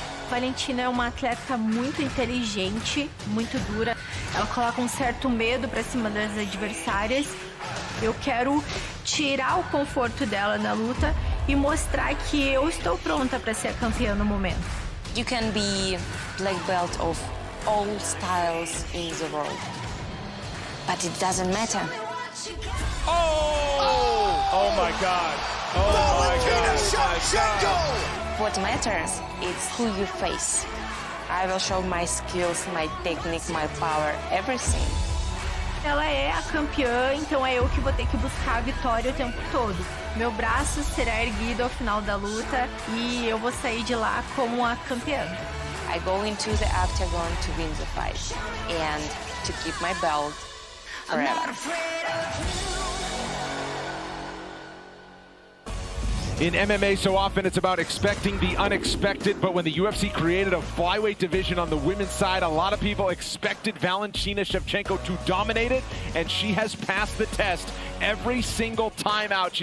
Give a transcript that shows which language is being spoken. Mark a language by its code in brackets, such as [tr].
[pt] Valentina é uma atleta muito inteligente, muito dura. Ela coloca um certo medo para cima das adversárias. Eu quero tirar o conforto dela na luta e mostrar que eu estou pronta para ser a campeã no momento. [en] You can be black belt of all styles in the world, but it doesn't matter. Oh my God. Oh Valentina Shevchenko. What matters is who you face. I will show my skills, my technique, my power, everything. [pt] Ela é a campeã, então é eu que vou ter que buscar a vitória o tempo todo. Meu braço será erguido ao final da luta e eu vou sair de lá como a campeã. [en] I go into the octagon to win the fight and to keep my belt forever. In MMA, so often it's about expecting the unexpected, but when the UFC created a flyweight division on the women's side, a lot of people expected Valentina Shevchenko to dominate it, and she has passed the test every single time out.